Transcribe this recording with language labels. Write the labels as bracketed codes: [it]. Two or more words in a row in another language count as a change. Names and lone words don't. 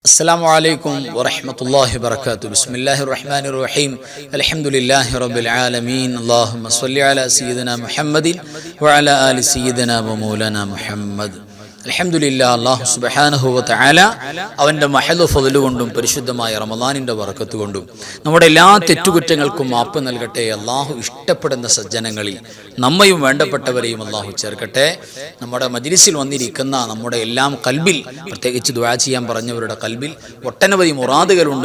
[ar] السلام عليكم ورحمة الله وبركاته. بسم الله الرحمن الرحيم. الحمد لله رب العالمين. اللهم صل على سيدنا محمد وعلى آل سيدنا ومولانا محمد. [ml] അൽഹംദുലില്ലാഹ്, [ar] الله سبحانه وتعالى [ml] അവന്റെ മഹദ് ഫദ്ല് കൊണ്ടും പരിശുദ്ധമായ റമളാനിന്റെ ബറക്കത്ത് കൊണ്ടും നമ്മുടെ എല്ലാ തെറ്റുകുറ്റങ്ങൾക്കും മാപ്പ് നൽകട്ടെ. അല്ലാഹു ഇഷ്ടപ്പെടുന്ന സജ്ജനങ്ങളിൽ നമ്മയും വേണ്ടപ്പെട്ടവരെയും അല്ലാഹു ചേർക്കട്ടെ. നമ്മുടെ മജ്ലിസിൽ വന്നിരിക്കുന്ന നമ്മുടെ എല്ലാം കൽബിൽ, പ്രത്യേകിച്ച് ദുആ ചെയ്യാൻ പറഞ്ഞവരുടെ കൽബിൽ ഒട്ടനവധി മുറാദുകളുണ്ട്.